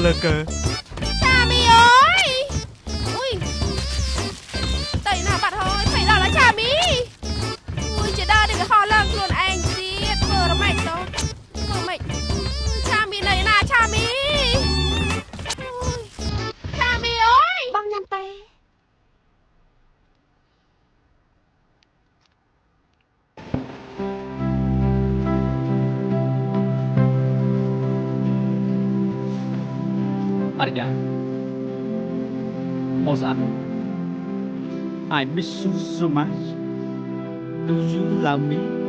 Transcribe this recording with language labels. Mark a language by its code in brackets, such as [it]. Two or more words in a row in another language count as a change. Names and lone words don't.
[km] ចាមីអើយអុយតៃណាបាត់ហើយថៃដល់ហើយចាមីអុយចេះដើរនេះក៏ហោះឡើងខ្លួនឯងទៀតធ្វើរមែងទៅធ្វើម៉េចចាមីនៅណាចាមីចាមីអើយ បងញ៉ាំទេ [en] Arya Ozan I miss you so much Do you love me